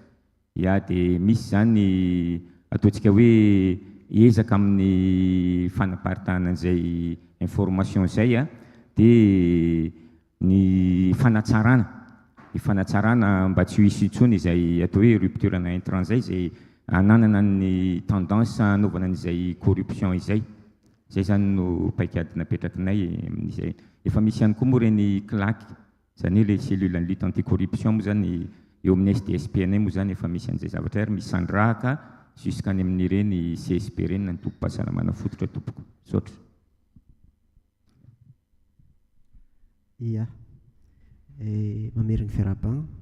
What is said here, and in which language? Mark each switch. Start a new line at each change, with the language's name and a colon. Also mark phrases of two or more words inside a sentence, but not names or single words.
Malagasy: Ia, dia misy zany ataontsika hoe ezaka amin'ny fanaparitahana an'izay information izay dia ny fanatsarana mba tsy hisy intsony izay atao hoe rupture na intrant zay ananana ny tendance anaovana an'izay corruption izay. Zay zany no paikady napetrakinay amin'izay. Efa misy ihany koa moa reny CLAC zany le
French: cellule en lutte anticorruption
Malagasy: moa zany eo amin'ny SDSP-nay moa zany efa misy an'izay zavatra ary misy sandrahaka juskany amin'ireny CSP ireny na ny tompo-pahasalamana fototra tompoko. Misaotra. Ia, mamerina fiarabagna.